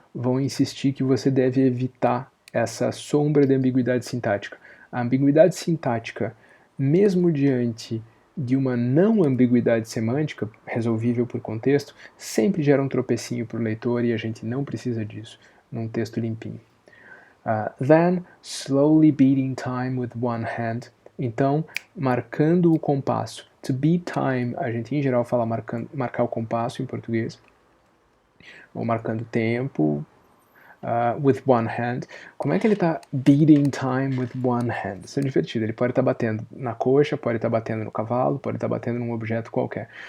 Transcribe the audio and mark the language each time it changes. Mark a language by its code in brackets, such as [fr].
[pt] vão insistir que você deve evitar essa sombra de ambiguidade sintática. A ambiguidade sintática, mesmo diante de uma não ambiguidade semântica, resolvível por contexto, sempre gera um tropecinho para o leitor e a gente não precisa disso num texto limpinho. [en] Then, slowly beating time with one hand. [pt] Então, marcando o compasso. [en] To beat time, [pt] a gente em geral fala marcar o compasso em português, ou marcando tempo, [en] with one hand. [pt] Como é que ele está [en] beating time with one hand? [pt] Isso é divertido. Ele pode estar batendo na coxa, pode estar batendo no cavalo, pode estar batendo num objeto qualquer.